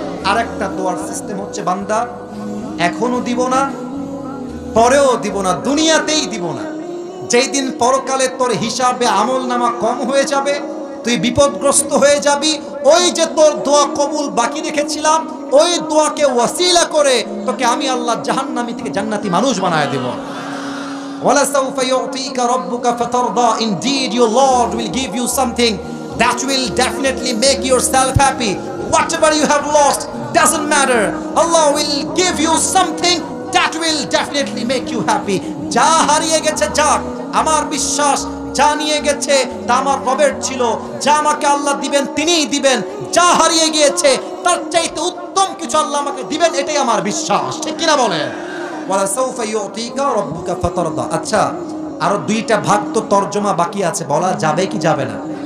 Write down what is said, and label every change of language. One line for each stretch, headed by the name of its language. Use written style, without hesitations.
Bangla: আরেকটা দোয়ার সিস্টেম হচ্ছে, বান্দা এখনো দিব না, পরেও দিব না, দুনিয়াতেই দিব না, যেই দিন পরকালে তোর হিসাবে আমল নামা কম হয়ে যাবে, তুই বিপদগ্রস্ত হয়ে যাবি, ওই যে তোর দোয়া কবুল বাকি রেখেছিলাম, ওই দোয়াকে ওয়াসিলা করে তোকে আমি আল্লাহ জাহান্নামী থেকে জান্নাতি মানুষ বানায় দেব।
Arabic: ওয়ালা সাউফা ইউতিকা রাব্বুকা ফাতারদা।
English: Indeed your Lord will give you something that will definitely make yourself happy. Whatever you have lost doesn't matter. Allah will give you something that will definitely make you happy.
Bangla: যা হারিয়ে গেছে যাক, আমার বিশ্বাস যা নিয়ে গেছে তা আমার রবের ছিল, যা আমাকে আল্লাহ দিবেন তিনিই দিবেন, যা হারিয়ে গিয়েছে তার চাইতে উত্তম কিছু আল্লাহ আমাকে দিবেন, এটাই আমার বিশ্বাস, ঠিক কিনা বলেন?
Arabic: ওয়ালা সাউফা ইউতিকা রাব্বুকা ফাতারদা।
Bangla: আচ্ছা, আরো দুইটা ভাগ তো তরজমা বাকি আছে, বলা যাবে কি যাবে না?